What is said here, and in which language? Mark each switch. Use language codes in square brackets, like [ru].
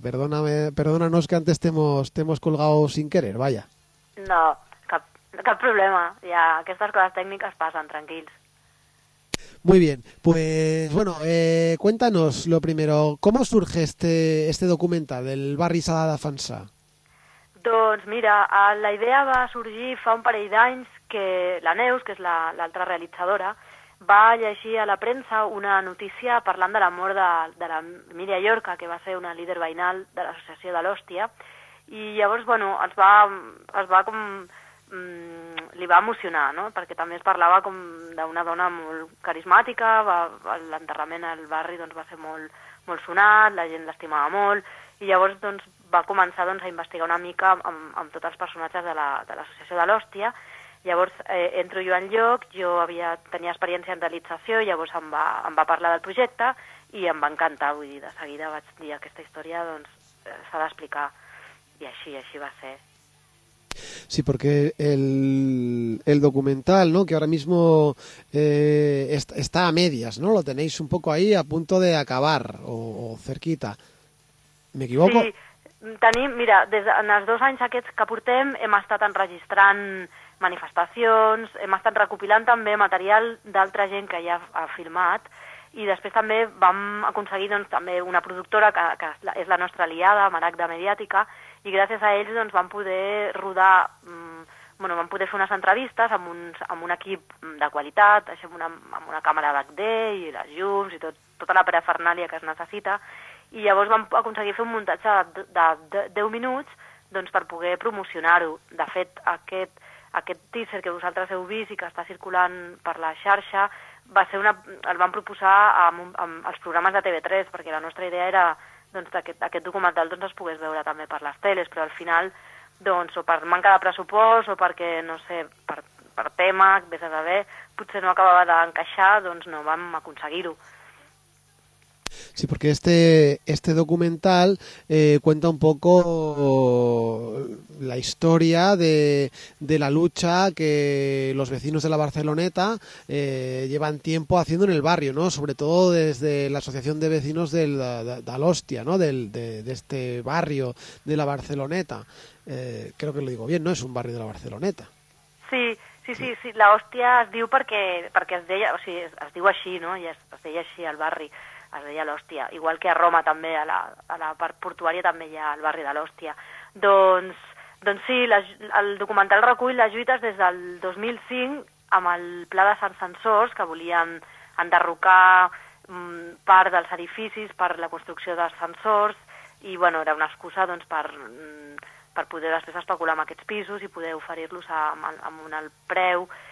[es] Perdónanos que antes te hemos colgado sin querer, vaya. No, [ca] cap problema, [es] ya, que estas cosas técnicas pasan, tranquils. Muy bien, pues bueno, cuéntanos lo primero, ¿cómo surge este documental, El Barri s'ha de defensar? [ca] Doncs mira, la idea va sorgir fa un parell d'anys que la Neus, que és l'altra realitzadora, va llegir a la premsa una notícia parlant de la mort de la Emília Llorca, que va ser una líder veïnal de l'associació de l'Hòstia, i llavors, bueno, li va emocionar, no? Perquè també es parlava com d'una dona molt carismàtica, l'enterrament al barri doncs va ser molt, molt sonat, la gent l'estimava molt, i llavors doncs va començar doncs a investigar una mica amb tots els personatges de l'associació de l'Hòstia. Llavors entro jo en lloc, jo tenia experiència en realització, llavors em va parlar del projecte i em va encantar, vull dir, de seguida vaig dir aquesta història doncs s'ha d'explicar, i així va ser. [es] Sí, porque el documental, ¿no? Que ahora mismo está a medias, ¿no? Lo tenéis un poco ahí a punto de acabar o cerquita. ¿Me equivoco? [ca] Sí, mira, en els dos anys aquests que portem hem estat enregistrant manifestacions, hem estat recopilant també material d'altra gent que ja ha filmat, i després també vam aconseguir doncs també una productora que és la nostra aliada, Maragda Mediàtica, i gràcies a ells doncs vam poder rodar, bueno, vam poder fer unes entrevistes amb un equip de qualitat, així amb una càmera HD i les llums i tota la parafernàlia que es necessita, i llavors vam aconseguir fer un muntatge de 10 minuts doncs per poder promocionar-ho. De fet, aquest teaser que vosaltres heu vist i que està circulant per la xarxa va ser el van proposar amb els programes de TV3, perquè la nostra idea era doncs aquest documental doncs es pogués veure també per les teles, però al final doncs o per manca de pressupost o perquè no sé, per tema, vés a saber, potser no acabava d'encaixar, doncs no vam aconseguir-ho. [es] Sí, porque este documental cuenta un poco la historia de la lucha que los vecinos de la Barceloneta llevan tiempo haciendo en el barrio, ¿no? Sobre todo desde la Asociación de Vecinos de l'Hòstia, ¿no? De este barrio de la Barceloneta. Creo que lo digo bien, ¿no? Es un barrio de la Barceloneta. [ca] Sí, Sí, sí, sí, la hòstia es diu perquè es deia, o sigui, es diu així, no? I es deia així al barri, es deia l'hòstia. Igual que a Roma també, a la part portuària també hi ha el barri de l'hòstia. Doncs sí, el documental recull les lluites des del 2005 amb el pla de Sant Censors, que volien enderrocar part dels edificis per la construcció d'ascensors, i bueno, era una excusa doncs per poder després especular amb aquests pisos i poder oferir-los amb un alt preu.